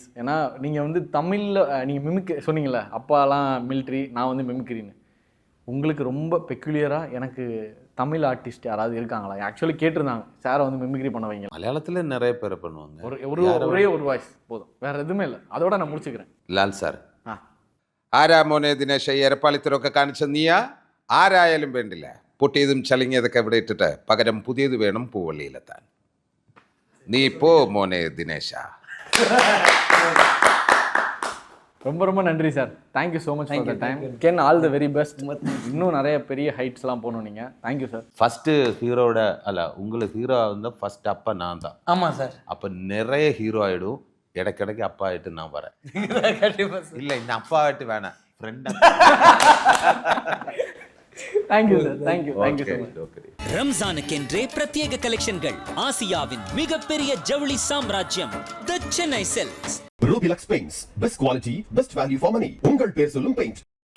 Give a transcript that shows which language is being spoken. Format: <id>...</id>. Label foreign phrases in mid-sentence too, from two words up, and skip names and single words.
<ta>ஏன்னா நீங்கள் தமிழில் நீங்கள் மிமிக் சொன்னீங்களே, அப்பாலாம் மிலிட்ரி, நான் மிமிக்ரின்னு. உங்களுக்கு ரொம்ப பெக்குலியராக எனக்கு தமிழ் ஆர்டிஸ்ட் யாராவது இருக்காங்களா? ஆக்சுவலி கேட்டிருந்தாங்க சாரை மிமிக்ரி பண்ண வைங்க. மலையாளத்தில் நிறைய பேர் பண்ணுவாங்க, ஒரே ஒரு வாய்ஸ் போதும், வேறு எதுவுமே இல்லை. அதோட நான் முடிச்சுக்கிறேன்.</ta> <ml>ലാൽ സാർ. ആരാ മോനെ ദിനേശ് എരപ്പാളിത്തരമൊക്കെ കാണിച്ച നീയാ? ആരായാലും വേണ്ടില്ല, പൊട്ടിയതും ചളിങ്ങിയതൊക്കെ ഇവിടെ ഇട്ടിട്ട് പകരം പുതിയത് വേണം പൂവള്ളിയിലെത്താൻ. നീ പോ മോനെ ദിനേശ.</ml> <ta>ரொம்ப ரொம்ப நன்றி சார்.</ta> <en>Thank you so much for the time. Can all the very best.</en> <ta>இன்னும் நிறைய பெரிய ஹைட்ஸ்லாம் போகணும் நீங்கள்.</ta> <en>Thank you sir.</en> <ta>ஃபஸ்ட்டு ஹீரோட அல்ல, உங்களுக்கு ஹீரோ வந்து ஃபர்ஸ்ட் அப்பா நான் தான். ஆமாம் சார். அப்போ நிறைய ஹீரோ ஆகிடும். இடைக்கிடைக்கு அப்பா ஆகிட்டு நான் வரேன். கண்டிப்பாக சார். இல்லை இந்த அப்பா ஆகிட்டு வேணாம், ஃப்ரெண்டாக.</ta> <en>Thank you sir. Thank you so much.</en> <ta>ஓகே. ரம்ஜானுக்கென்றே பிரத்யேக கலெக்ஷன்கள். ஆசியாவின் மிகப்பெரிய ஜவுளி சாம்ராஜ்யம் த சென்னை சில்க்ஸ்.</ta> <en>Ruby Lux Paints. Best quality, best value for money.</en> <ta>உங்கள் பேர் சொல்லும் பெயிண்ட்.</ta>